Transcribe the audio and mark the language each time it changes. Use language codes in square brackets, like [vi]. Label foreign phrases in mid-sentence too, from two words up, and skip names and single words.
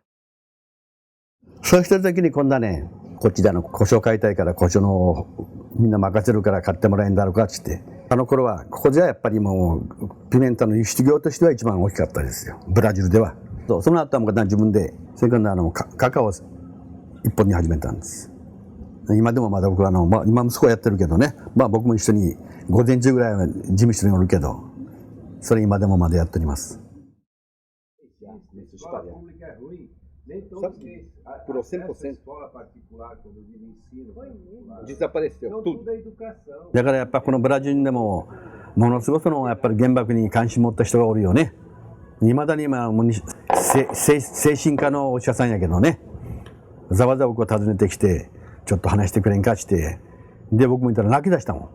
[ja] そうしてる時に今度はね、こっちで胡椒買いたいから胡椒のみんな任せるから買ってもらえんだろうかっつって、頃はここじゃやっぱりもうピメンタの輸出業としては一番大きかったですよ、ブラジルでは。その後はもう自分でそれからカカオを一本に始めたんです。今でもまだ僕は今息子はやってるけどね、僕も一緒に午前中ぐらいは事務所におるけど、それ今でもまだやっております。Por 100%. [pt] Desapareceu tudo. [ja] だからやっぱこのブラジルでもものすごくやっぱり原爆に関心持った人がおるよね。いまだに精神科のお医者さんやけどね、ざわざわ僕を訪ねてきてちょっと話してくれんかして、で僕も言ったら泣き出したもん。